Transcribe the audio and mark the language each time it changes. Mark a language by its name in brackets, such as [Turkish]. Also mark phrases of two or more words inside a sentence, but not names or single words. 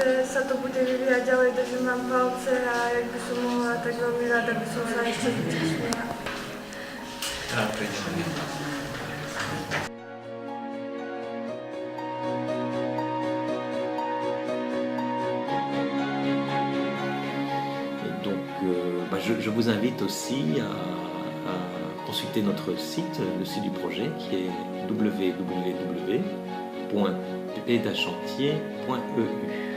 [Slovak] za to bude vyvíjať ďalej, držím vám palce a jak by som mohla, tak veľmi rada by som sa ešte zúčastnila. [French] Je vous invite aussi à consulter notre site, le site du projet qui est www.ppdachantier.eu.